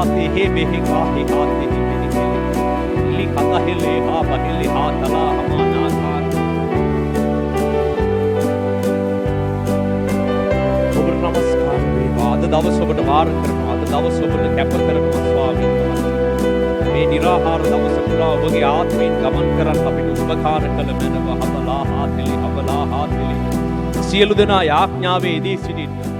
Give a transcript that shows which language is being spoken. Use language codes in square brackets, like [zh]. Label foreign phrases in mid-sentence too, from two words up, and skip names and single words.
[si] he behe kahi haate he benikele li kata hele ha bahele ha tala hamana ka ඔබට නමස්කාර වේවා. අද දවස ඔබට වාර කරනවා. අද දවස ඔබට කැප කරනවා ස්වාමීන් වහන්සේ. මේ නිරාහාර දවස පුරා ඔබගේ ආත්මයෙන් ගමන් කරන් අපිට උපකාර කළ මැනව හබලා හාතෙලි සියලු දෙනා යාඥාවේ යෙදී සිටින්න.